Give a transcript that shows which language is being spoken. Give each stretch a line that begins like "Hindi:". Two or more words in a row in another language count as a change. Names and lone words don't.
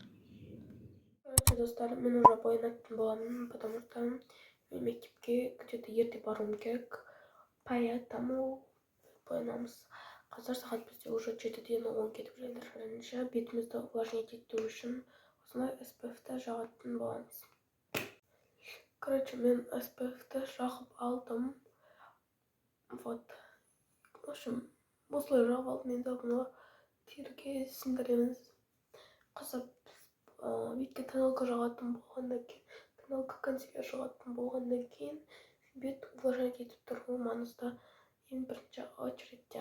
Kazakh: Короче, достар, мен уже боянатын боламын,
Russian: потому что
Kazakh: мен мектепке где-то ерте баруым керек. Поэтому боянамыз. Қазір сағат бізде уже 7-ден 10 кетіп жатыр. Бірінші бетімізді увлажнить ету үшін осындай SPF-ті жағатын боламыз. Короче, мен SPF-ті жағып алдым.
Russian: Вот. В общем,
Kazakh: осылай жағып алдым. Енді бұны терге сіңдіреміз. Қызып, бетке тоналка жағатын болғаннан кейін, тоналка консилер жағатын болғаннан кейін, бет увлажнить етіп тұруы маңызды ең бірінші очередте.